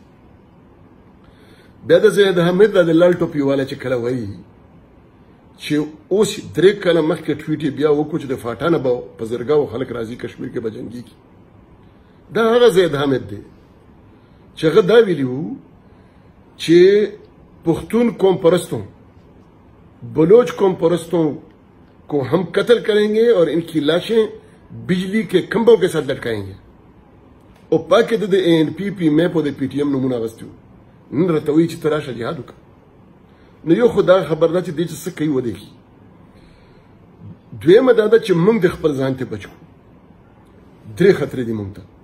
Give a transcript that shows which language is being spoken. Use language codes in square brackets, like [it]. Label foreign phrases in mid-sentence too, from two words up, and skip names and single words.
[ps] بیا د زید حمید د لال ټوپي والا چې کله وایي چې اوس 3 کاله مخکې ټویټ یې بیا وکړو چې د فاټا نه به په زرګاو خلک راځي کشمیر کې به جنګېږي. دا هغه زید حامد دی چې هغه دا ویلي وو چې [ur] پختون قوم پرستوں بلوچ قوم پرستوں کو ہم قتل کریں گے اور ان کی لاشیں بجلی کے کھمبوں کے ساتھ لٹکائیں گے. [ps] او پاکې د ANP میپ او د PTM نومونه اغوستي وو. نن راته وایي چې ته راشه جهاد وکړه. نو یو خو دا خبر ده چې دې چې څه کوي ودې کړي. دویمه دا ده چې موږ د خپل ځان ته بچ کړو. 3 خطرې دي موږ ته.